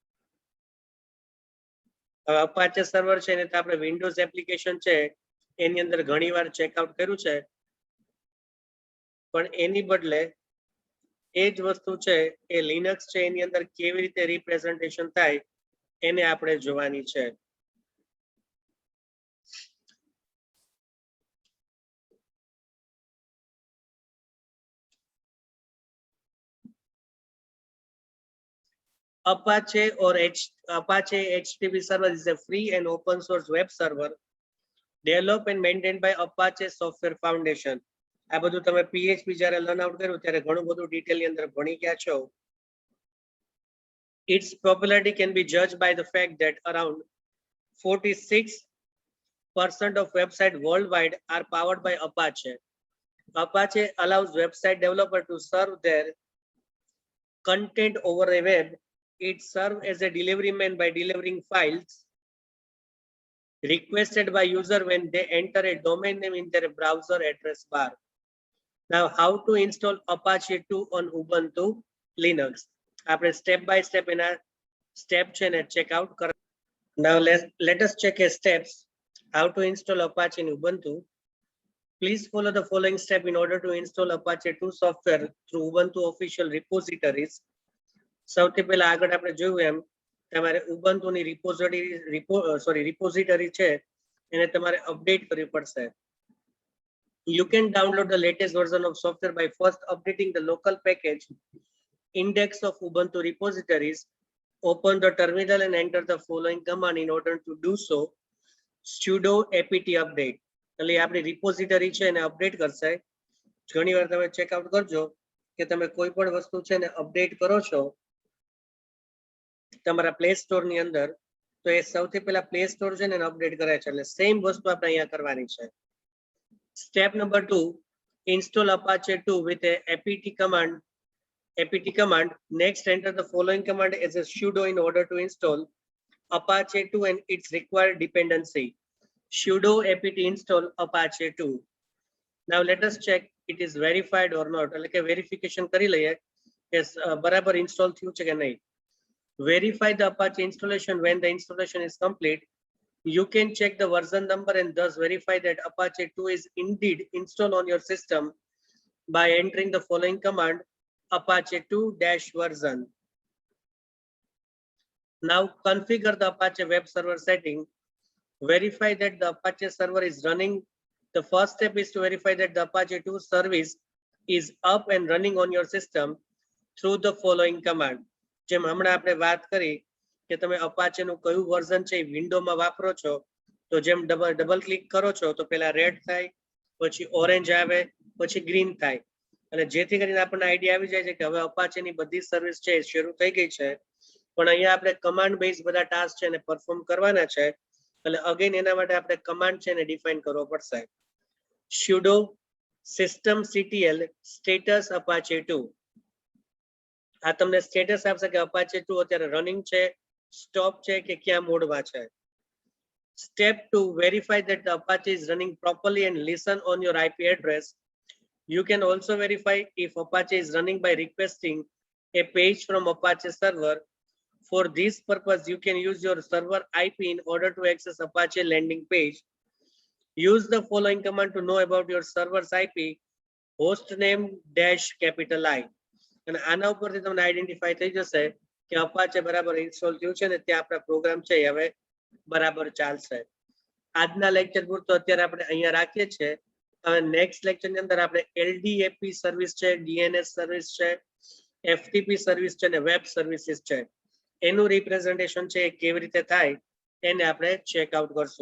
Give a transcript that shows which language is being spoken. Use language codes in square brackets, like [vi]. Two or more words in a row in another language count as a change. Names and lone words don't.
[gu] હવે અપાચે સર્વર છે ને આપણે વિન્ડોઝ એપ્લિકેશન છે એની અંદર ઘણીવાર ચેકઆઉટ કર્યું છે, પણ એની બદલે એ જ વસ્તુ છે એ લિનક્સ છે એની અંદર કેવી રીતે રિપ્રેઝન્ટેશન થાય એને આપણે જોવાની છે. [en] Apache Apache HTTP server is a free and open source web server developed and maintained by Apache Software Foundation. [gu] આ બધું તમે PHP જ્યારે [en] learn out [gu] કર્યું ત્યારે ઘણું બધું ડિટેલની અંદર ભણી ગયા છો. [en] Its popularity can be judged by the fact that around 46% of websites worldwide are powered by Apache. Apache allows website developers to serve their content over a web. It serves as a delivery man by delivering files requested by user when they enter a domain name in their browser address bar. Now, how to install Apache 2 on Ubuntu Linux? [gu] આપણે [en] step by step [gu] એના step છે ને [en] check out [gu] કર. [en] Now let us check a steps how to install Apache in Ubuntu. Please follow the following step in order to install Apache 2 software through Ubuntu official repositories. [gu] સૌથી પહેલા આગળ આપણે જોયું એમ તમારે ઉબુન્ટુની રિપોઝિટરી છે એને તમારે અપડેટ કરવી પડશે. [en] You can download the latest version of software by first updating the local package index of Ubuntu repositories. Open the terminal and enter the following command in order to do so. Sudo apt update. [gu] એટલે આપણી રિપોઝિટરી છે એને અપડેટ કરશે. ઘણીવાર તમે ચેકઆઉટ કરજો કે તમે કોઈ પણ વસ્તુ છે ને અપડેટ કરો છો તમારા પ્લે સ્ટોર ની અંદર તો એ સૌથી પહેલા પ્લે સ્ટોર છે ને અપડેટ કરે છે. એટલે સેમ વસ્તુ આપણે અહીંયા કરવાની છે. [en] Step number 2, install Apache 2 with a apt command. Next, enter the following command as a sudo in order to install Apache 2 and its required dependency. Sudo apt install Apache 2. Now let us check it is verified or not. [gu] એટલે કે વેરિફિકેશન કરી લઈએ કે બરાબર ઇન્સ્ટોલ થયું છે કે નહીં. [en] Verify the Apache installation when the installation is complete. You can check the version number and thus verify that Apache 2 is indeed installed on your system by entering the following command, Apache 2-version. Now configure the Apache web server setting. Verify that the Apache server is running. The first step is to verify that the Apache 2 service is up and running on your system through the following command. [gu] જેમ હમણાં આપણે વાત કરી કે તમે અપાચે નું કયું વર્ઝન છે વિન્ડોમાં વાપરો છો તો જેમ [en] double click [gu] કરો છો તો પહેલા રેડ થાય પછી ઓરેન્જ આવે પછી ગ્રીન થાય એટલે જેથી કરીને આપણને આઈડિયા આવી જાય છે કે હવે અપાચેની બધી સર્વિસ છે શરૂ થઈ ગઈ છે. પણ અહીંયા આપણે [en] command base [gu] બધા ટાસ્ક છે એને પરફોર્મ કરવાના છે એટલે અગેન એના માટે આપણે કમાન્ડ છે એને ડિફાઇન કરવો પડશે. [en] sudo systemctl status apache 2. [gu] આ તમને સ્ટેટસ આપશે કે અપાચે 2 અત્યારે રનિંગ છે, સ્ટોપ છે કે ક્યાં મોડમાં છે. [en] Step 2, verify that the Apache is running properly and listen on your IP address. You can also verify if Apache is running by requesting a page from Apache server. For this purpose, you can use your server IP in order to access Apache landing page. Use the following command to know about your server's IP, hostname -I. [gu] અને આના ઉપરથી તમને આઈડેન્ટિફાઈ થઈ જશે કે અપાચે બરાબર ઇન્સ્ટોલ થયું છે ને ત્યાં આપણા પ્રોગ્રામ છે હવે બરાબર ચાલશે. આજના લેક્ચર પૂરતો અત્યારે આપણે અહીંયા રાખીએ છીએ. હવે [en] next lectureની [gu] અંદર આપણે LDAP સર્વિસ છે, DNS સર્વિસ છે, FTP સર્વિસ છે અને [en] web services [gu] છે એનું રિપ્રેઝન્ટેશન છે એ કેવી રીતે થાય એને આપણે ચેકઆઉટ કરશું.